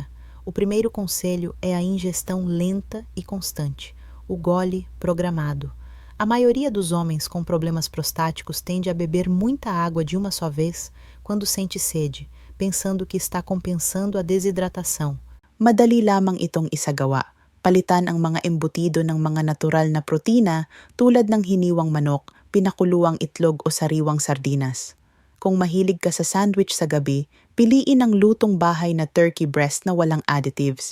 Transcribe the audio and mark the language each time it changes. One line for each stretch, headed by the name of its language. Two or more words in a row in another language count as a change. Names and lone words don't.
Portuguese: O primeiro conselho é a ingestão lenta e constante, o gole programado. A maioria dos homens com problemas prostáticos tende a beber muita água de uma só vez quando sente sede, pensando que está compensando a desidratação.
Filipino: Madali lamang itong isagawa. Palitan ang mga embutido ng mga natural na protina tulad ng hiniwang manok, pinakuluang itlog o sariwang sardinas. Kung mahilig ka sa sandwich sa gabi, piliin ang lutong bahay na
English: turkey breast
Filipino: na walang additives.